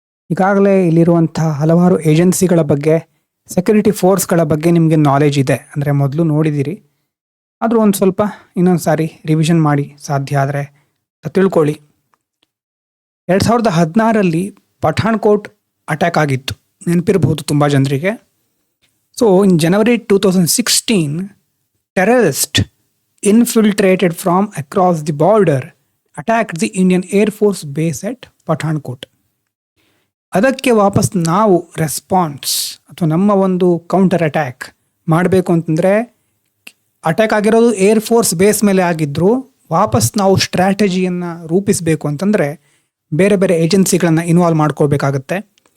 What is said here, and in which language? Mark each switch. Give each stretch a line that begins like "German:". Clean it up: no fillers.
Kannada: ಈಗಾಗಲೇ ಇಲ್ಲಿರುವಂಥ ಹಲವಾರು ಏಜೆನ್ಸಿಗಳ ಬಗ್ಗೆ, ಸೆಕ್ಯೂರಿಟಿ ಫೋರ್ಸ್ಗಳ ಬಗ್ಗೆ ನಿಮಗೆ ನಾಲೆಜ್ ಇದೆ, ಅಂದರೆ ಮೊದಲು ನೋಡಿದ್ದೀರಿ. ಆದರೂ ಒಂದು ಸ್ವಲ್ಪ ಇನ್ನೊಂದು ಸಾರಿ ರಿವಿಷನ್ ಮಾಡಿ ಸಾಧ್ಯ ಆದರೆ ತಿಳ್ಕೊಳ್ಳಿ. 2016ರಲ್ಲಿ ಪಠಾಣ್ಕೋಟ್ ಅಟ್ಯಾಕ್ ಆಗಿತ್ತು, ನೆನಪಿರಬಹುದು ತುಂಬ ಜನರಿಗೆ.
English: So in January 2016, terrorists infiltrated from across the border attacked the Indian Air Force base at Pathankot.
Kannada: ಅದಕ್ಕೆ ವಾಪಸ್ ನಾವು ರೆಸ್ಪಾನ್ಸ್ ಅಥವಾ ನಮ್ಮ ಒಂದು ಕೌಂಟರ್ ಅಟ್ಯಾಕ್ ಮಾಡಬೇಕು ಅಂತಂದರೆ, ಅಟ್ಯಾಕ್ ಆಗಿರೋದು ಏರ್ ಫೋರ್ಸ್ ಬೇಸ್ ಮೇಲೆ ಆಗಿದ್ದರೂ ವಾಪಸ್ ನಾವು ಸ್ಟ್ರಾಟಜಿಯನ್ನು ರೂಪಿಸಬೇಕು ಅಂತಂದರೆ ಬೇರೆ ಬೇರೆ ಏಜೆನ್ಸಿಗಳನ್ನು ಇನ್ವಾಲ್ವ್ ಮಾಡ್ಕೋಬೇಕಾಗತ್ತೆ.